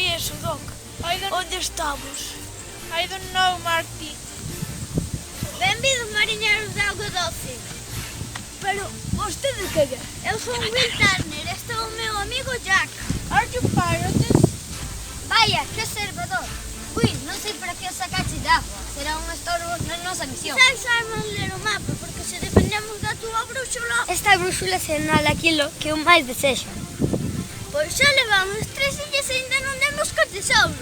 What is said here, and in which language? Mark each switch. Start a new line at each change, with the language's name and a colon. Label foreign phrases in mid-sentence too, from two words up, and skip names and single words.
Galician: eso, Doc? Onde estamos?
English: I don't know, Marty.
Galician: Benvidos, mariñeiros de auga doce. Pero, vostede que é? Eu son Will Turner, este é o meu amigo Jack.
English: Are you pirates?
Galician: Vaya, que observador. Will, non sei para que o sacache de agua. Será un estorbo na nosa misión. Quizás sabemos ler o mapa, porque se dependemos da túa brúxula... Esta brúxula sinala aquilo que eu máis desexo. Pois xa levamos 3 illas e ainda non demos co tesouro.